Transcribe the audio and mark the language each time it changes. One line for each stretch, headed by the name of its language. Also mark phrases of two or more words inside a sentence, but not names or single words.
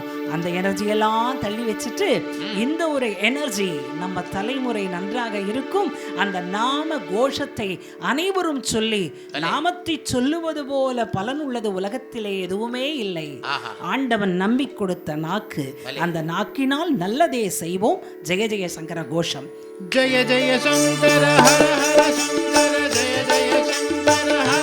Tamil: அந்த எனர்ஜியெல்லாம் தள்ளி வச்சுட்டு இந்த ஒரு எனர்ஜி நம்ம தலைமுறை நன்றாக இருக்கும். அந்த நாம கோஷத்தை அனைவரும் சொல்லி, நாமத்தை சொல்லுவது போல பலன் உள்ளது உலகத்திலே எதுவுமே இல்லை. ஆண்டவன் நம்பி கொடுத்த நாக்கு, அந்த நாக்கினால் நல்லதே செய்வோம். ஜெய ஜெய சங்கர கோஷம்.
Sanskrit: जय जय शंकर हर हर शंकर, जय जय शंकर